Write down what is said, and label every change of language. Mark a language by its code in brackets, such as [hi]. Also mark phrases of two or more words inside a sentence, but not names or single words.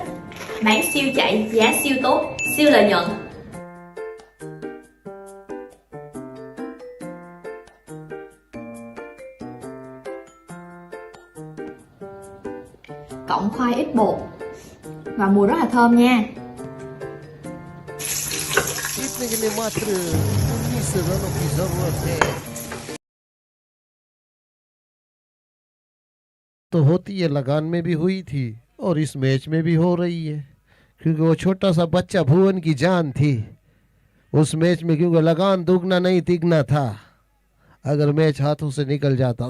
[vi] Bán siêu chạy, giá siêu tốt, siêu lợi nhuận. Cộng khoai ít bột và mùi rất là thơm nha. [hi] जीतने के लिए मात्र 19 रनों की जरूरत है। तो होती है, लगान में भी हुई थी और इस मैच में भी हो रही है, क्योंकि वो छोटा सा बच्चा भुवन की जान थी उस मैच में, क्योंकि लगान दुगना नहीं तिगना था अगर मैच हाथों से निकल जाता।